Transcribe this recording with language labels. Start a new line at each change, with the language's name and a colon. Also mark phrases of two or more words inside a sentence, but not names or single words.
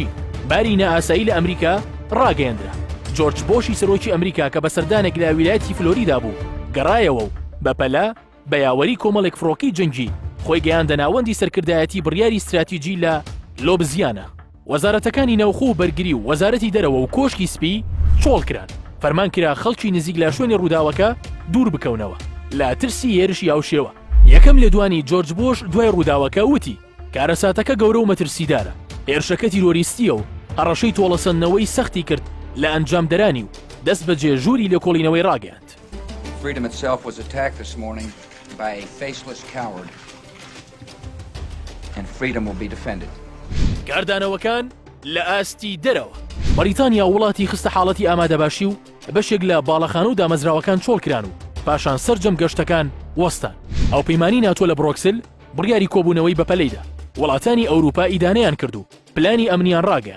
Central Kurdish: باری نائاسایی لە ئەمریکا ڕاگەیەندرا. جۆرج بۆشی سەرۆکی ئەمریکا کە بە سەردانێک لە ویلایەتی فلۆریدا بوو گەڕایەوە و بەپەلا بە یاوەری کۆمەڵێک فڕۆکەی جەنگی خۆی گەیاندە ناوەندی سەرکردایەتی بڕیاری استراتیجی لە لۆبزیانە وەزارەتەکانی ناوخۆ و بەرگری و وەزارەتی دەرەوە و کۆشکی سپی چۆڵکران فەرمان کرا خەڵکی نزیک لە شوێنی ڕووداوەکە دوور بکەونەوە لە ترسی هێرشی ئاوشێوە. یەکەم لە دوانی جۆرج بۆش دوای ڕووداوەکە وتی کارەساتەکە گەورە و مەترسیدارە، هێرشەکە تیرۆریستیە و هەڕەشەی تۆڵەسەندنەوەی سەختی کرد لە ئەنجامدەرانی و دەست بە جێژووری لێکۆڵینەوەی ڕاگەیاند.
English: Freedom itself was attacked this morning by a faceless coward, and freedom will be defended.
Central Kurdish: کاردانەوەکان لە ئاستی دەرەوە بەریتانیا وڵاتی خستە حاڵەتی ئامادەباشی و بەشێک لە باڵەخانە و دامەزراوەکان چۆڵکران و پاشان سەرجەم گەشتەکان وەستان. ئەو پەیمانی ناتۆ لە بڕۆکسل بڕیاری کۆبوونەوەی بەپەلەیدا وڵاتانی ئەوروپا ئیدانەیان کرد و پلانی ئەمنیان ڕاگەیان.